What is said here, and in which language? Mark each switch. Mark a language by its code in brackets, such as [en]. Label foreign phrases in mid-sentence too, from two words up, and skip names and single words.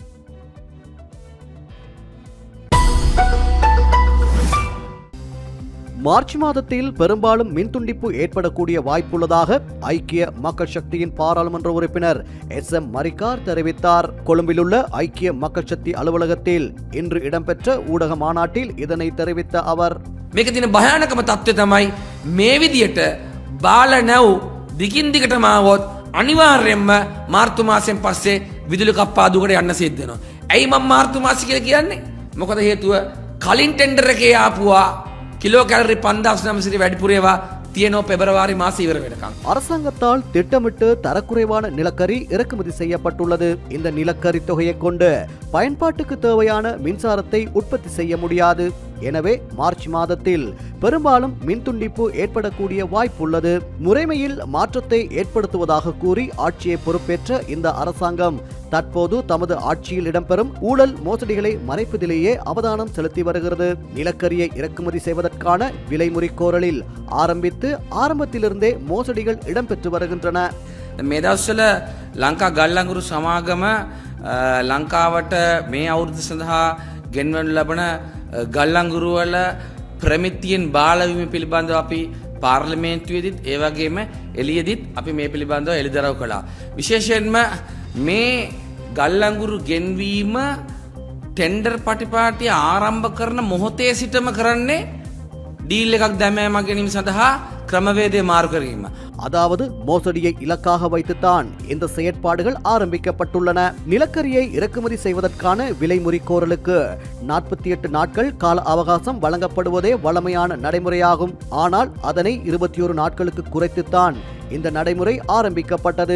[ta] மார்ச் மாதத்தில் பெரும்பாலும் மின்துண்டிப்பு ஏற்படக்கூடிய வாய்ப்புள்ளதாக ஐக்கிய மக்கள் சக்தியின் பாராளுமன்ற உறுப்பினர் SM மரிக்கார் தெரிவித்தார். கொழும்பிலுள்ள ஐக்கிய மக்கள் சக்தி அலுவலகத்தில் இன்று இடம்பெற்ற ஊடக மாநாட்டில் இதனை தெரிவித்த அவர், [si] මේක තියෙන භයානකම තත්ත්වය තමයි මේ විදියට බාල නැව් දිගින් දිගටම ආවොත් අනිවාර්යයෙන්ම මාර්තු මාසයෙන් පස්සේ විදුලි කප්පාදුවකට යන්න සිද්ධ වෙනවා. ඇයි මම මාර්තු මාසෙ කියලා කියන්නේ? මොකද හේතුව කලින් ටෙන්ඩර් එකේ ආපුවා කිලෝ කැලරි 5900 වැඩිපුර ඒවා තියෙනවා පෙබරවාරි මාසෙ ඉවර වෙනකම්. [ta] அரசாங்கத்தால் திட்டமிட்டு தரக்குறைவான நிலக்கரி இறக்குமதி செய்யப்பட்டுள்ளது. இந்த நிலக்கரி தொகையை கொண்டு பயன்பாட்டுக்கு தேவையான மின்சாரத்தை உற்பத்தி செய்ய முடியாது. எனவே மார்ச் மாதத்தில் பெரும்பாலும் மின்துண்டிப்பு ஏற்படக்கூடிய வாய்ப்புள்ளது. முறைமையில் மாற்றத்தை ஏற்படுத்துவதாக கூறி ஆட்சியை பொறுப்பேற்ற இந்த அரசாங்கம் தற்போது தமது ஆட்சியில் இடம்பெறும் ஊழல் மோசடிகளை மறைப்பதிலேயே அவதானம் செலுத்தி வருகிறது. நிலக்கரியை இறக்குமதி செய்வதற்கான விலைமுறை கோரலில் ஆரம்பத்திலிருந்தே மோசடிகள் இடம்பெற்று வருகின்றன. [si] මේ දවස්වල ලංකා ගල්ලංගුරු සමාගම ලංකාවට මේ අවුරුද්ද සඳහා ගෙන්වනු ලබන ගල්ලංගුරු වල ප්‍රමිතියෙන් බාලවීම පිළිබඳව අපි පාර්ලිමේන්තුවේදීත් ඒ වගේම එළියේදීත් අපි මේ පිළිබඳව එළිදරව් කළා. විශේෂයෙන්ම මේ ගල්ලංගුරු ගෙන්වීම ටෙන්ඩර් පටිපාටිය ආරම්භ කරන මොහොතේ සිටම කරන්නේ டீல் එකක් දැමීම ගැනීම සඳහා ක්‍රමවේදය මාරු කිරීම. [ta] அதாவது மோசடியை இலக்காக வைத்துத்தான் இந்த செயற்பாடுகள் ஆரம்பிக்கப்பட்டுள்ளன. நிலக்கரியை இறக்குமதி செய்வதற்கான விலைமுறை கோரலுக்கு 48 நாட்கள் கால அவகாசம் வழங்கப்படுவதே வழமையான நடைமுறையாகும். ஆனால் அதனை 21 நாட்களுக்கு குறைத்துத்தான் இந்த நடைமுறை ஆரம்பிக்கப்பட்டது.